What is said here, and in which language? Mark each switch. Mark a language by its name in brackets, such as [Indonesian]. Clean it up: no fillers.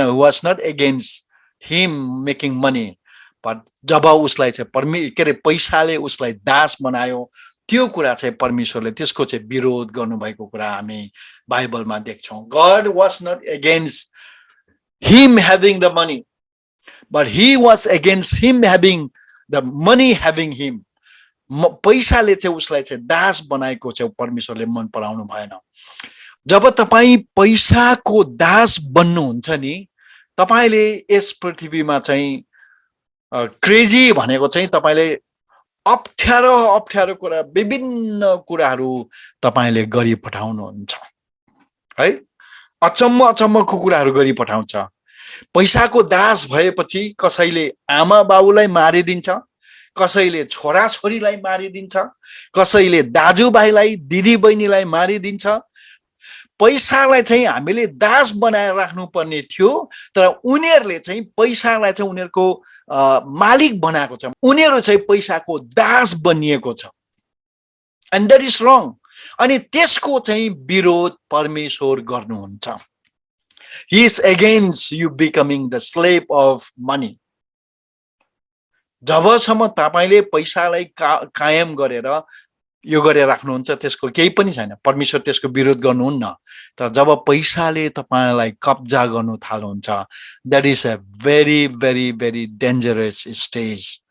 [English] He was not against him making money. [Nepali] But जब उसलाई चाहिँ पैसाले उसलाई दास बनायो, त्यो कुरा चाहिँ परमेश्वरले त्यसको चाहिँ विरोध गर्नुभएको कुरा हामी बाइबलमा देख्छौँ। [English] God was not against him having the money, but he was against him having the money having him. [Nepali] पैसाले चाहिँ उसलाई चाहिँ दास बनाएको चाहिँ परमेश्वरले मन पराउनु भएन। जब तपाईं पैसाको दास बन्नुहुन्छ नि, तपाईले यस पृथ्वीमा चाहिँ क्रेजी भनेको चाहिँ तपाईले अप्ठ्यारो कुरा, विभिन्न कुराहरू तपाईले गरी पठाउनुहुन्छ है। अचम्मको कुराहरू गरी पठाउँछ। पैसाको दास भएपछि कसैले आमा बाबुलाई मारिदिन्छ, कसैले छोरा छोरीलाई मारिदिन्छ, कसैले दाजुभाइलाई दिदी बहिनीलाई मारिदिन्छ। पैसालाई चाहिँ हामीले दास बनाएर राख्नु पर्ने थियो, तर उनीहरूले चाहिँ पैसालाई चाहिँ उनीहरूको मालिक बनाएको छ। उनीहरू चाहिँ पैसाको दास बनिएको छ। [English] And that is wrong. [Nepali] अनि त्यसको चाहिँ विरोध परमेश्वर गर्नुहुन्छ। [English] He is against you becoming the slave of money. [Nepali] जबसम्म तपाईले पैसालाई कायम गरेर यो गरेर राख्नुहुन्छ त्यसको केही पनि छैन, परमेश्वर त्यसको विरोध गर्नुहुन्न। तर जब पैसाले तपाईलाई कब्जा गर्नु थाल्नुहुन्छ, [English] That is a very very very dangerous stage.